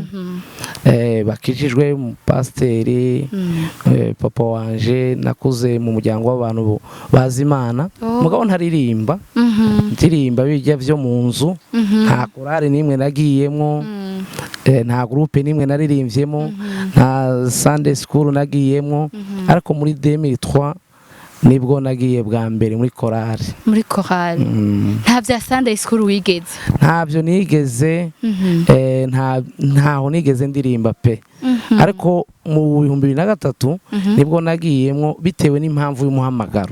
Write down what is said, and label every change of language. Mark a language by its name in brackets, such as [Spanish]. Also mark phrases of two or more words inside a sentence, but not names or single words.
[Rundi] Bakijijwe mu pasteri. Papa wanje nakuze mu muryango w'abantu bazi Imana. Mugabo ntaririmba. Ndirimba bijya byo mu nzu. Nta korale nimwe nagiyemo. Nta groupe nimwe naririmvyemo. Nta [English] Sunday school [Rundi] nagiyemo. Ariko muri 2003 nibwo nagiye bwa mbere muri korale. Nta vya [English] Sunday school [Rundi] wigeze? Ntavyo nigeze. Ntaho nigeze ndirimba pe. Ariko mu 2003 nibwo nagiyemo bitewe n'impamvu y'umuhamagaro.